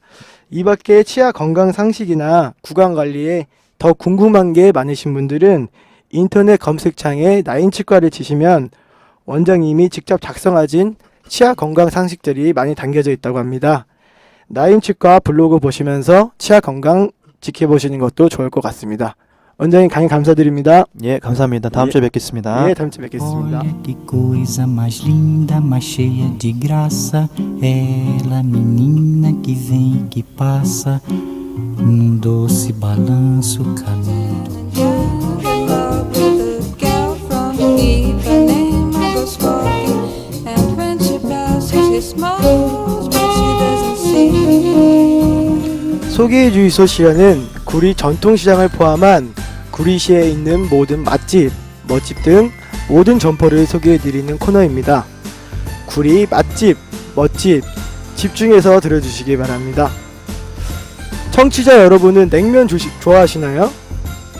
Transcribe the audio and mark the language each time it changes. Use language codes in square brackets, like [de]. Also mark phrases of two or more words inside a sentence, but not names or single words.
[ko] 이 밖에 치아 건강 상식이나 구강 관리에 더 궁금한 게 많으신 분들은 인터넷 검색창에 나인치과를 치시면 원장님이 직접 작성하신 치아 건강 상식들이 많이 담겨져 있다고 합니다. 나인치과 블로그 보시면서 치아 건강 지켜보시는 것도 좋을 것 같습니다. 원장님 강의 감사드립니다. 예, 감사합니다. 다음 주에 뵙겠습니다. 네, 다음 주에 뵙겠습니다. [pt] Olha que coisa mais linda, mais cheia de graça. Ela, menina que vem e que passa, num doce balanço caminho. [en] In love with a girl from Ipanema goes walking, and when she passes, she smiles, but she doesn't see. [ko] 소개해 주이소 시연은 구리 전통시장을 포함한 구리시에 있는 모든 맛집, 멋집 등 모든 점포를 소개해 드리는 코너입니다. 구리 맛집, 멋집 집중해서 들어주시기 바랍니다. 청취자 여러분은 냉면 좋아하시나요?